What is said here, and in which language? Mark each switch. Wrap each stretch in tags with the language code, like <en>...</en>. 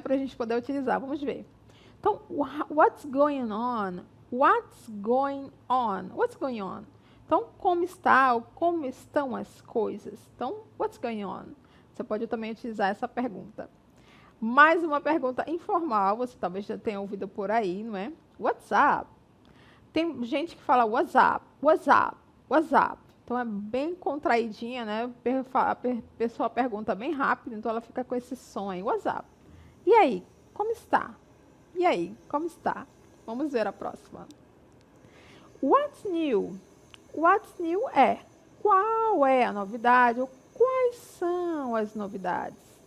<pt>Para a gente poder utilizar. Vamos ver. Então, what's going on?</pt> <en>What's going on? What's going on?</en> <pt>Então, como está ou como estão as coisas? Então, what's going on? Você pode também utilizar essa pergunta. Mais uma pergunta informal, você talvez já tenha ouvido por aí, não é?</pt> <en>What's up?</en> <pt>Tem gente que fala what's up, what's up, what's up. Então é bem contraidinha, né? A pessoa pergunta bem rápido, então ela fica com esse som aí, what's up? E aí, como está? E aí, como está? Vamos ver a próxima. What's new? What's new é qual é a novidade ou quais são as novidades?</pt>